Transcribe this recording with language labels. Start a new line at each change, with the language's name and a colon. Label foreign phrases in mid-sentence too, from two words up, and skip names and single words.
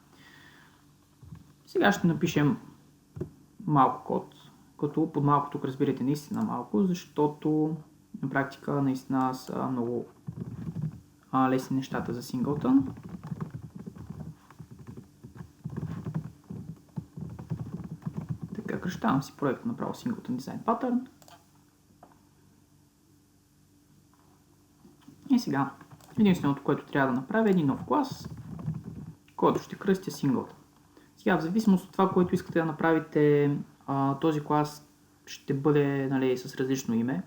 Bulgarian: Сега ще напишем малко код, като под малко тук разбирате наистина малко, защото на практика наистина са много лесни нещата за singleton. Така, кръщавам си проекта направо
English: singleton design pattern.
Bulgarian: И сега, единственото, което трябва да направя е един нов клас, който ще кръстя singleton. Сега, в зависимост от това, което искате да направите, този клас ще бъде с различно име.